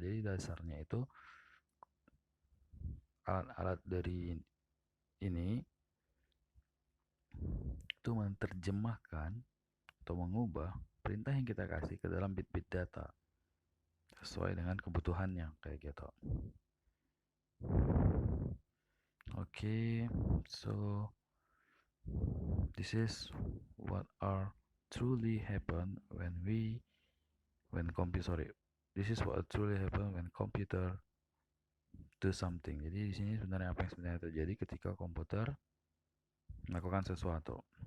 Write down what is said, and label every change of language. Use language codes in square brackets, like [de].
[id] Jadi dasarnya itu alat-alat dari ini itu menerjemahkan atau mengubah perintah yang kita kasih ke dalam bit-bit data sesuai dengan kebutuhannya kayak gitu. [en] Okay, so this is what are truly happen this is what truly happen when computer do something. [id] Jadi di sini sebenarnya apa yang sebenarnya terjadi ketika komputer melakukan sesuatu.